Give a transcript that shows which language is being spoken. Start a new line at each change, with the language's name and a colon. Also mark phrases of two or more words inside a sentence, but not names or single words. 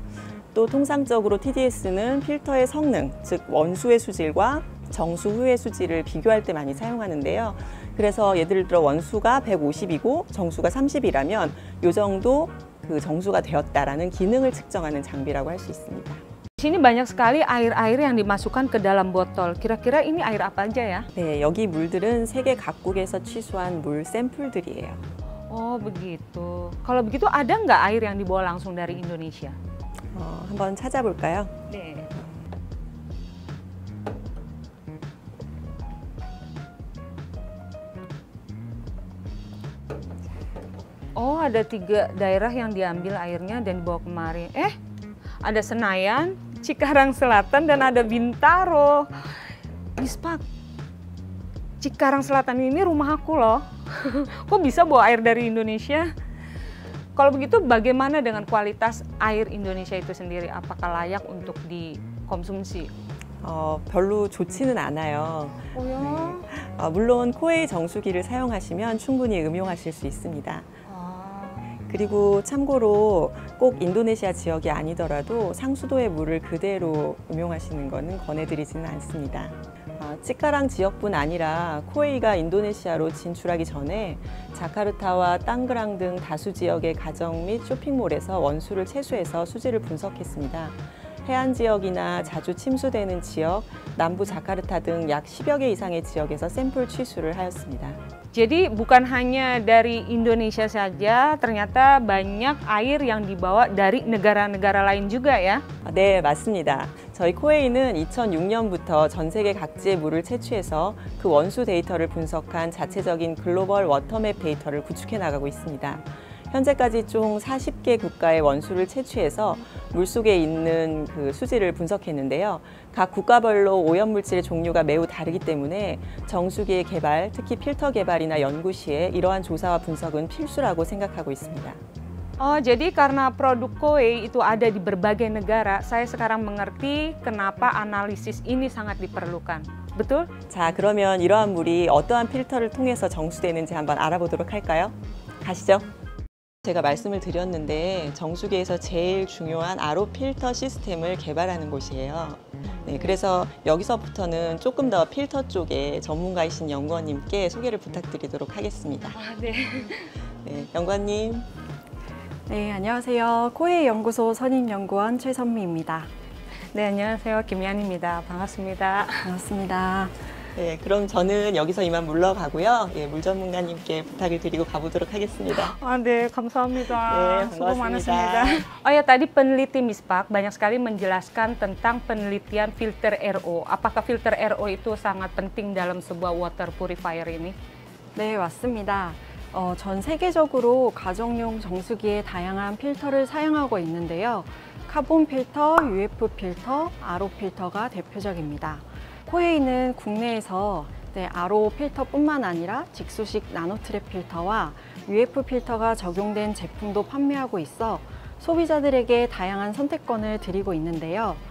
Korean: 또 통상적으로 TDS는 필터의 성능, 즉 원수의 수질과 정수 후의 수질을 비교할 때 많이 사용하는데요. 그래서 예를 들어 원수가 150이고 정수가 30이라면 이 정도 그 정수가 되었다라는 기능을 측정하는 장비라고 할 수 있습니다.
Indonesian: Di sini banyak sekali air-air yang dimasukkan ke dalam botol. Kira-kira ini air apa aja ya?
Korean: 네, 여기 물들은 세계 각국에서 취수한 물 샘플들이에요.
Indonesian: Oh begitu. Kalau begitu ada nggak air yang dibawa langsung dari Indonesia?
Korean: 한번 찾아볼까요? 네.
Indonesian: Oh ada 3 daerah yang diambil airnya dan dibawa kemari. Ada Senayan, Cikarang Selatan, dan ada Bintaro. Mispak, Cikarang Selatan ini rumah aku loh. Kok bisa bawa air dari Indonesia? Kalau begitu bagaimana dengan kualitas air Indonesia itu sendiri? Apakah layak untuk dikonsumsi?
Korean: 별로 좋지는 않아요.
Indonesian: Oh ya?
Korean: 물론 코웨이 정수기를 사용하시면 충분히 음용하실 수 있습니다. 그리고 참고로 꼭 인도네시아 지역이 아니더라도 상수도의 물을 그대로 음용하시는 것은 권해드리지는 않습니다. 치카랑 지역뿐 아니라 코웨이가 인도네시아로 진출하기 전에 자카르타와 땅그랑 등 다수 지역의 가정 및 쇼핑몰에서 원수를 채수해서 수질을 분석했습니다. 해안 지역이나 자주 침수되는 지역, 남부 자카르타 등 약 10여 개 이상의 지역에서 샘플 취수를 하였습니다.
Indonesian: Jadi bukan hanya dari Indonesia saja, ternyata banyak air yang dibawa dari negara-negara lain juga ya?
Korean: 네, 맞습니다. 저희 코웨이는 2006년부터 전 세계 각지의 물을 채취해서 그 원수 데이터를 분석한 자체적인 글로벌 워터맵 데이터를 구축해 나가고 있습니다. 현재까지 총 40개 국가의 원수를 채취해서 물속에 있는 그 수질을 분석했는데요. 각 국가별로 오염물질의 종류가 매우 다르기 때문에 정수기의 개발, 특히 필터 개발이나 연구 시에 이러한 조사와 분석은 필수라고 생각하고 있습니다.
Indonesian: Jadi karena produk Koei itu ada di berbagai negara, saya sekarang mengerti kenapa analisis ini sangat diperlukan. betul?
Korean: 자, 그러면 이러한 물이 어떠한 필터를 통해서 정수되는지 한번 알아보도록 할까요? 가시죠. 제가 말씀을 드렸는데 정수기에서 제일 중요한 RO 필터 시스템을 개발하는 곳이에요. 네, 그래서 여기서부터는 조금 더 필터 쪽에 전문가이신 연구원님께 소개를 부탁드리도록 하겠습니다. 네. 네, 연구원님. 네, 안녕하세요. 코웨이 연구소 선임연구원 최선미입니다. 네, 안녕하세요. 김연입니다. 반갑습니다. 반갑습니다. 네, 그럼 저는 여기서 이만 물러가고요. 예, 물 전문가님께 부탁을 드리고 가보도록 하겠습니다. 네, 감사합니다. 네, Suku 반갑습니다.
Indonesian: Oh ya, tadi peneliti MISPAK banyak sekali menjelaskan tentang penelitian filter RO. Apakah filter RO itu sangat penting dalam sebuah
English: water purifier
Indonesian: ini?
Korean: 네, 맞습니다. 전 세계적으로 가정용 정수기에 다양한 필터를 사용하고 있는데요. 카본 필터, UF 필터, RO 필터가 대표적입니다. 코웨이는 국내에서 RO 필터뿐만 아니라 직수식 나노트랩 필터와 UF 필터가 적용된 제품도 판매하고 있어 소비자들에게 다양한 선택권을 드리고 있는데요.